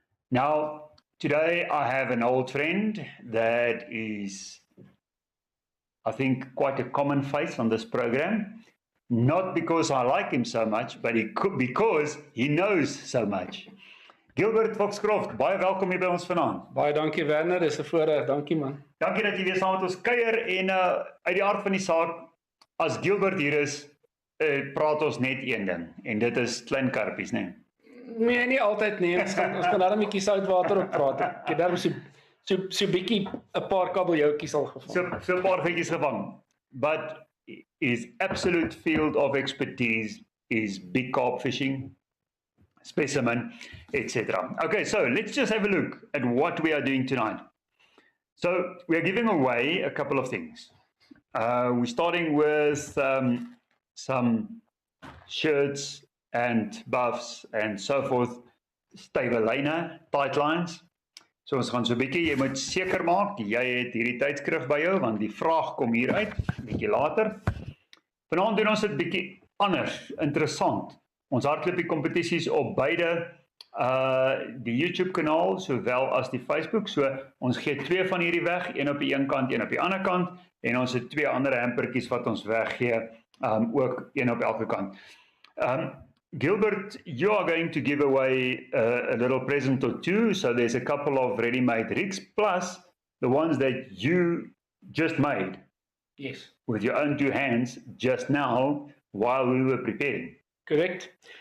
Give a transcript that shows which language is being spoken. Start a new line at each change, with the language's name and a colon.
English: Now, today I have an old friend that is, I think, quite a common face on this program. Not because I like him so much, but because he knows so much.
Afrikaans: Gilbert, Foxcroft, baie welkom hier by ons vanaand. Baie dankie Werner, dis 'n voorreg, dankie man. Dankie dat jy weer saam met ons kuier en uit die aard van die saak, as Gilbert hier is, praat ons net een ding en dit is klein karpies, né? Nee, nie altyd nie. Ons kan daar 'n bietjie soutwater op praat. Ek het daar so bietjie 'n paar kabeljoutjies al gevang. So 'n paar goedjies gevang.
English: But his absolute field of expertise is big carp fishing, specimen, etc. Okay, so let's just have a look at what we are doing tonight. So we are giving away a couple of things. We're starting with some shirts and buffs and so forth, Stuyvesant tight lines.
Afrikaans: So ons gaan so 'n bietjie, jy moet seker maak jy het hierdie tydskrif by jou want die vraag kom hier uit 'n bietjie later. Vanaand doen ons dit bietjie anders, interessant. Ons hardloop die kompetisies op beide die YouTube kanaal sowel as die Facebook. So ons gee 2 van hierdie weg, een op die een kant, een op die ander kant en ons het 2 ander hampertjies wat ons weggee, ook een op elke kant.
English: Gilbert, you are going to give away a little present or two. So there's a couple of ready-made rigs plus the ones that you just made. Yes. With your own 2 hands just now while we were preparing. Correct.